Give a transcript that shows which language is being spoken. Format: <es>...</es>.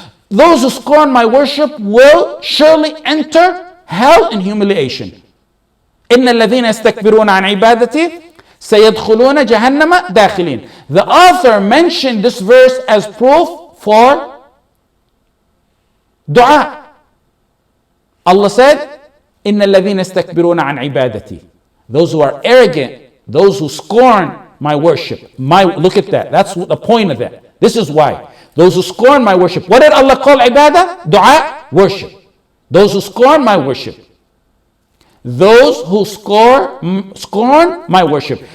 <en>Those who scorn my worship will surely enter hell in humiliation.</en> <ar>إِنَّ الَّذِينَ يَسْتَكْبِرُونَ عَنْ عِبَادَتِي سَيَدْخُلُونَ جَهَنَّمَ دَاخِلِينَ.</ar> <en>The author mentioned this verse as proof for dua. Allah said,</en> <ar>إِنَّ الَّذِينَ يَسْتَكْبِرُونَ عَنْ عِبَادَتِي.</ar> <en>Those who are arrogant, those who scorn my worship. Look at that. That's the point of that. This is why. Those who scorn my worship. What did Allah call ibadah? Dua, worship. Those who scorn my worship. Those who scorn my worship.</en>